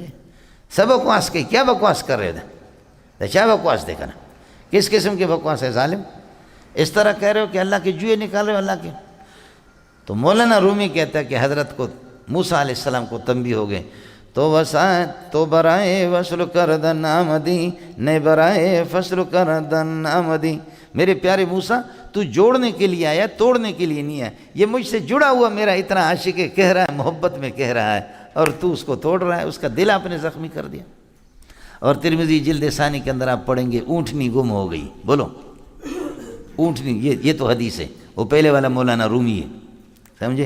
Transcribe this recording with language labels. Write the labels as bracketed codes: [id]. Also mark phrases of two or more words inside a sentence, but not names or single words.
[ur] سب بکواس کی، کیا بکواس کر رہے تھے؟ کیا بکواس دیکھا نا، کس قسم کی بکواس ہے ظالم؟ اس طرح کہہ رہے ہو کہ اللہ کے جوئے نکال رہے ہو اللہ کے۔ تو مولانا رومی کہتا ہے کہ حضرت کو موسیٰ علیہ السلام کو تنبیہ ہو گئے، [fa] تو برائے وصل کردن آمدی، نئے برائے فصل کردن آمدی، [ur] میرے پیارے موسیٰ تو جوڑنے کے لیے آیا، توڑنے کے لیے نہیں آیا، یہ مجھ سے جڑا ہوا میرا اتنا عاشق ہے، کہہ رہا ہے محبت میں کہہ رہا ہے، اور تو اس کو توڑ رہا ہے، اس کا دل آپ نے زخمی کر دیا۔ اور ترمذی جلد ثانی کے اندر آپ پڑھیں گے اونٹنی گم ہو گئی، بولو اونٹنی، یہ تو حدیث ہے، وہ پہلے والا مولانا رومی ہے، سمجھے؟